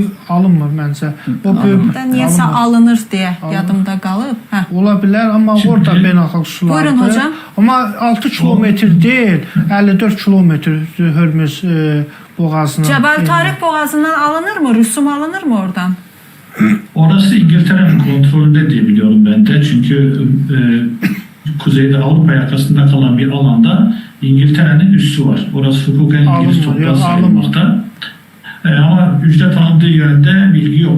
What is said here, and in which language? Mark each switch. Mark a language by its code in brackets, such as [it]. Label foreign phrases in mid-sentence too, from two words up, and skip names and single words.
[az] Alınmır məncə. Niyəsə alınır deyə yadımda qalıb. Ola bilər, amma orada beynəlxalq sulardır. Buyurun hocam. Amma 6 kilometr deyil, 54 kilometr Hürmüz boğazına. Cəbəl Tarix boğazından alınır mı? Rüsum alınır mı oradan? [tr] Orası İngiltere'nin kontrolünde diye biliyorum ben de. Çünkü kuzeyde Avrupa yakasında kalan bir alanda İngiltere'nin üssü var. Orası hukuken İngiliz toprağı sayılmakta. Ama ücret alındığı yönde bilgi yok.